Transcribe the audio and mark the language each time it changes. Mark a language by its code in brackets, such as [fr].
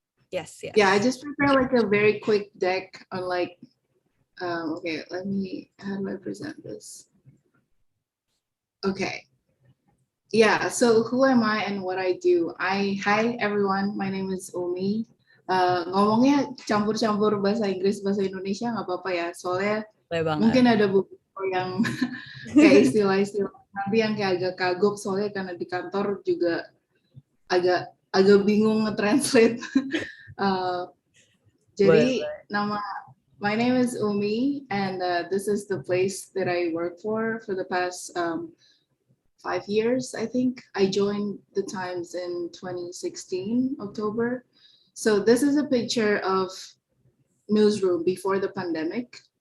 [en] Yes. Yeah, I just prepared a very quick deck on okay, how do I present this? Okay. Yeah, so who am I and what I do? Hi everyone, my name is Umi. [id] Ngomongnya campur-campur bahasa Inggris, bahasa Indonesia nggak apa-apa ya, soalnya mungkin ada beberapa yang kayak istilah-istilah nanti yang kayak agak kagok, soalnya karena di kantor juga agak bingung nge-translate. [en] Jadi my name is Umi, and this is the place that I work for the past 5 years, I think. I joined the Times in 2016, October. So this is a picture of newsroom before the pandemic.